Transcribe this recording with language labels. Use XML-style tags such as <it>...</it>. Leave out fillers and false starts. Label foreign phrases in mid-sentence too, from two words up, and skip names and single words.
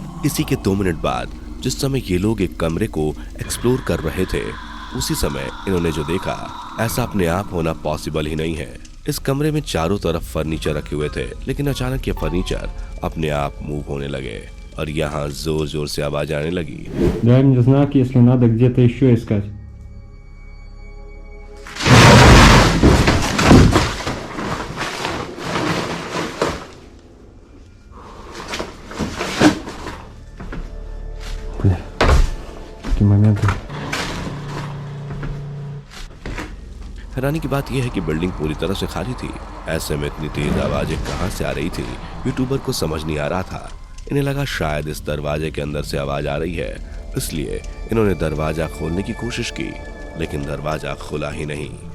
<hi>इसी के 2 मिनट बाद जिस समय ये लोग एक कमरे को एक्सप्लोर कर रहे थे, उसी समय इन्होंने जो देखा, ऐसा अपने आप होना पॉसिबल ही नहीं है। इस कमरे में चारों तरफ फर्नीचर रखे हुए थे, लेकिन अचानक ये फर्नीचर अपने आप मूव होने लगे और यहाँ जोर जोर से आवाज आने लगी।</hi> <ru>Дай мне знак, если надо где-то еще искать. Бля, такие моменты.</ru> <hi>हैरानी की बात यह है कि बिल्डिंग पूरी तरह से खाली थी। ऐसे में इतनी तेज आवाजें कहां से आ रही थी, यूट्यूबर को समझ नहीं आ रहा था। इन्हें लगा शायद इस दरवाजे के अंदर से आवाज आ रही है, इसलिए इन्होंने दरवाजा खोलने की कोशिश की, लेकिन दरवाजा खुला ही नहीं।</hi>